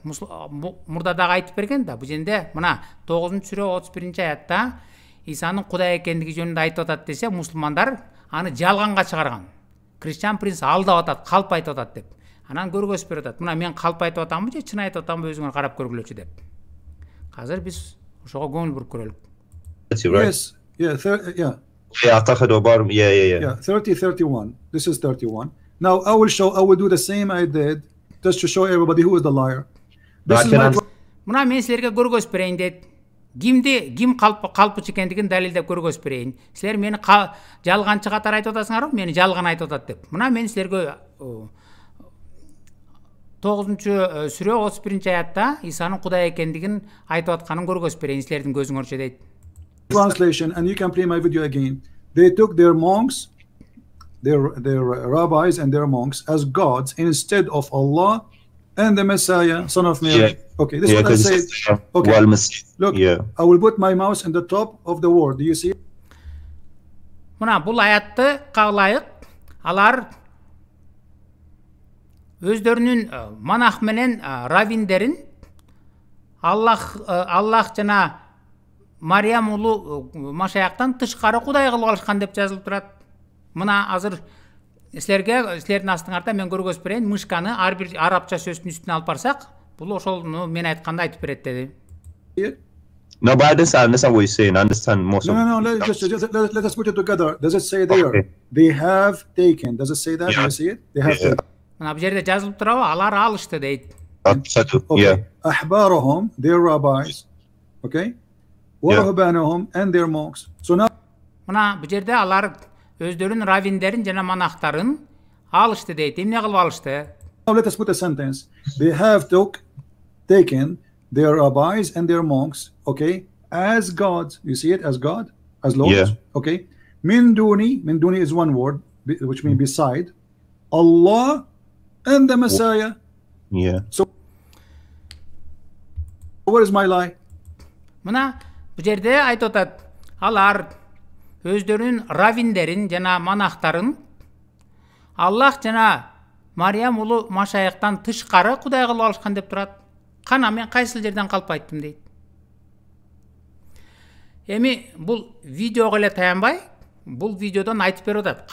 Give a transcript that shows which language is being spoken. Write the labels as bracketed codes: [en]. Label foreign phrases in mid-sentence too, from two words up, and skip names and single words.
[ky] Мурда дагы айтып берген да, бул жерде мына 9-сүрө 31 аятта Исанын Кудай экендиги жөнүндө айтып атат десе, мусулмандар аны жалганга чыгарган. Christian Prince алдап атат, калп айтып атат деп. Анан көргөзүп берип атат. Мына мен калп айтып атамбы же чын айтып атамбы, өзүңөр карап көргүлөчү деп. Азыр биз ошого көңүл буруп көрөлүк. [en] Yes. Yeah, yeah. Yeah, 31. This is 31. Now I will do the same I did just to show everybody who is the liar. [ky] Мына мен силерге көргөзүп берейин дейт. Ким калпчы экендигин далилдеп көргөзүп берейин. Силер мени жалганчы катары айтып атасыңарбы? Мени жалган айтып атат деп. Мына мен силерге 9-сүрө 31 аятта Исанын Кудай экендигин айтып атканын көргөзүп берейин силердин көзүңөрчө дейт. [en] Translation, and you can play my video again. They took their monks, their rabbis and their monks as gods instead of Allah and the Messiah, son of Mary. Yeah. Okay, this is what I say. Okay, look, I will put my mouse in the top of the word. Do you see it? [ky] Мына бул аятты каалайык. Алар өздөрүнүн монах менен раввиндерин Аллах жана Мариям улу Машаяктан тышкары Кудай кылып алышкан деп жазылып турат. Мына азыр силердин астыңарда мен көргөзүп берейин. Мышканы ар бир арабча сөздүн үстүнө алып барсак, бул ошол мен айтканды айтып берет деди. [en] No, but I understand what you're saying. I understand most of it. No, let us put it together. Does it say there? Okay. They have taken. Does it say that? Do you see it? They have taken. [ky] Мына бул жерде жазылып турабы? Алар алышты дейт. [en] Okay. Ahbarahum, their rabbis. Okay? وَرَهْبَانَهُمْ and their monks. So now [ky] мына бул жерде алар өздөрүнүн раввиндерин жана монахтарын алышты дейт. Эмне кылып алышты? [en] Now let us put a sentence. They have taken their rabbis and their monks, okay, as gods. You see it as God, as Lord. Yeah. Okay. [ar] من دون [en] is one word, which means beside Allah and the Messiah. Yeah. So where is my lie? [ky] Мына бул жерде айтып атат. Алар өздөрүнүн раввиндерин жана монахтарын Аллах жана Мариям улу Машаяктан тышкары Кудай кылып алышкан деп турат. Кана мен кайсыл жерден калп айттым дейт. Эми бул видеого эле таянбай, бул видеодон айтып берип атат.